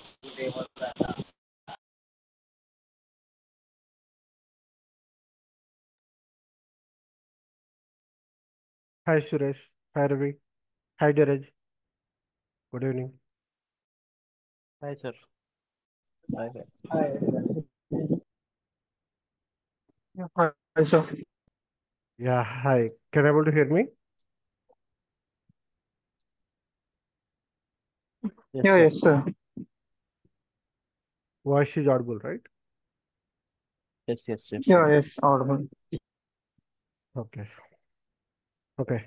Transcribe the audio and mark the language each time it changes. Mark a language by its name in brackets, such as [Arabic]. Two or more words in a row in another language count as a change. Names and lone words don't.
[English] Hi Suresh. Hi Ravi. Hi Dheeraj. Good evening. Hi, sir. Hi, hi. Yeah, hi, sir. Yeah, hi. Can you able to hear me? Yes, Yeah, sir. yes, sir. Voice is audible, right? Yes, yes, yes, sir. Yeah, yes, audible. Okay. Okay.